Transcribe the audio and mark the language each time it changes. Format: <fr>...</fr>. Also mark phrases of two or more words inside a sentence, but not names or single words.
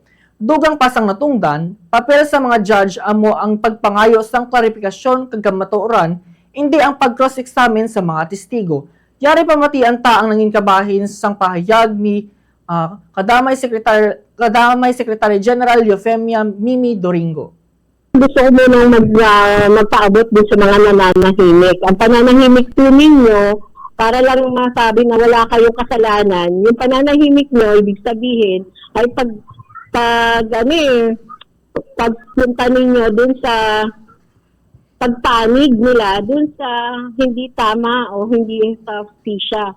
<hil>Dugang pasang natungdan, papel sa mga judge amo ang pagpangayo sang klarifikasyon kag kamatuoran, hindi ang pag-cross-examine sa mga testigo. Yari pamatian ta ang nangin kabahin sang pahayag ni kadamay Secretary General Eufemia Mimi Doringo.</hil> <tl>Gusto ko munang magpaabot din sa mga nananahimik. Ang pananahimik po ninyo, para lang masabi na wala kayong kasalanan, yung pananahimik nyo, ibig sabihin, ay pagpunta ninyo dun sa pagpanig nila, dun sa hindi tama o hindi sa fisya.</tl>